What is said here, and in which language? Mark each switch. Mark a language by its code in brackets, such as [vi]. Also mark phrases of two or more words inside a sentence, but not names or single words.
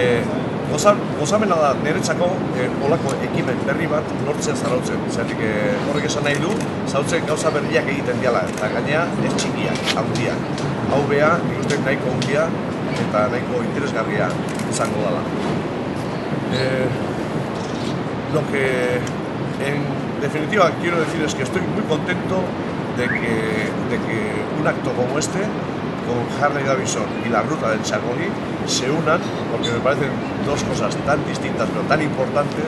[eu] Gozamena da niretzako olako ekimen berri bat lortzea Zarautzen. Zertik horrek esan nahi du, Zarautzen gauza berriak egiten diala, eta gainea ez txikiak, handiak. Hau beha, ikusten nahiko handia eta nahiko interesgarria izango dela. [es] Lo que en definitiva quiero decir es que estoy muy contento de que un acto como este, con Harley Davidson y la ruta del Txakoli, se unan, porque me parecen dos cosas tan distintas pero tan importantes.